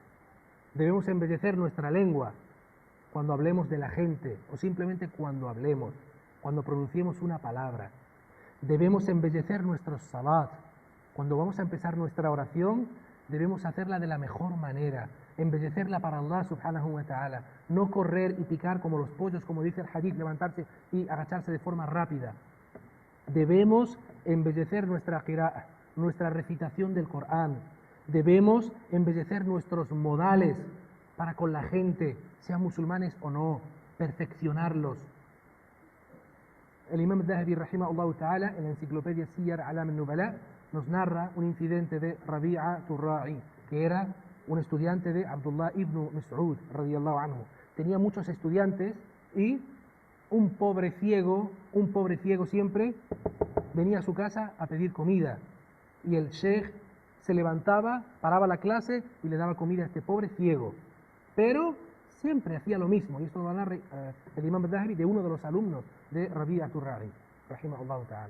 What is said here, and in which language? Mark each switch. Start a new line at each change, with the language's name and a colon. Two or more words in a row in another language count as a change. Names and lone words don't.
Spanish: Debemos embellecer nuestra lengua cuando hablemos de la gente o simplemente cuando hablemos, cuando pronunciemos una palabra. Debemos embellecer nuestros salat. Cuando vamos a empezar nuestra oración, debemos hacerla de la mejor manera, embellecerla para Allah
Arabic: سبحانه وتعالى,
Spanish: no correr y picar como los pollos, como dice el hadith, levantarse y agacharse de forma rápida. Debemos embellecer nuestra qira'a, nuestra recitación del Corán. Debemos embellecer nuestros modales para con la gente, sean musulmanes o no, perfeccionarlos. El Imam Dhahabi,
Arabic: رحمه الله تعالى,
Spanish: en la enciclopedia Siyar Alam al-Nubala, nos narra un incidente de Rabi'a Turra'i, que era un estudiante de Abdullah ibn Mas'ud,
Arabic: رضي الله عنه.
Spanish: Tenía muchos estudiantes y un pobre ciego siempre venía a su casa a pedir comida. Y el sheikh se levantaba, paraba la clase y le daba comida a este pobre ciego. Pero siempre hacía lo mismo, y esto lo narra el Imam Dhahabi de uno de los alumnos de Rabi'a Turra'i,
Arabic: رحمه الله تعالى.